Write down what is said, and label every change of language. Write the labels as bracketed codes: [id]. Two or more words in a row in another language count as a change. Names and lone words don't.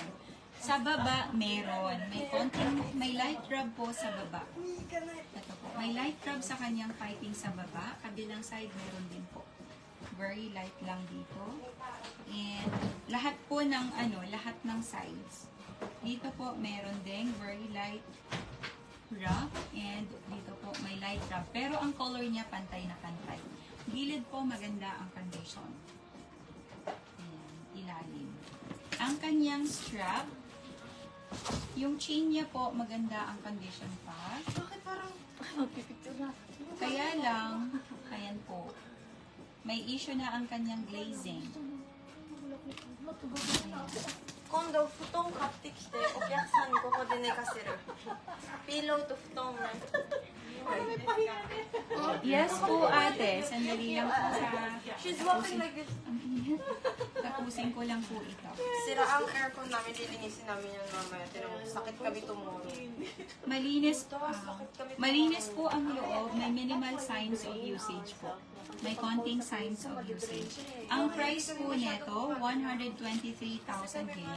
[tl] Sa baba, meron. May [en] light rub [tl] po sa baba. Ito po. May [en] light rub [tl] sa kanyang piping sa baba. Kabilang side, meron din po. [en] Very light [tl] lang dito. And lahat po ng lahat ng sides. Dito po meron ding [en] very light rub [tl] and dito po may [en] light rub. [tl] Pero ang color niya pantay na pantay. Gilid po maganda ang condition. Ayan, ilalim. Ang kanyang strap, yung chain niya po maganda ang condition pa. bakit parang magpipicture na? Kaya lang, ayan po. May issue na ang kanyang glazing. [ja] 今度布団買ってきてお客さんにここで寝かせるピローと布団ね [tl] Yes po ate, sandali lang po sa... [en] She's walking like this. [tl] Ang init. Tapusin ko lang po ito. Sira ang aircon namin, lilinisin namin yan mamaya. Tinan mo, sakit kami tomorrow. Malinis po ang loob. [en] May minimal signs of usage po. [tl] May konting [en] signs of usage. [tl] Ang price po nito, 123,000 yen.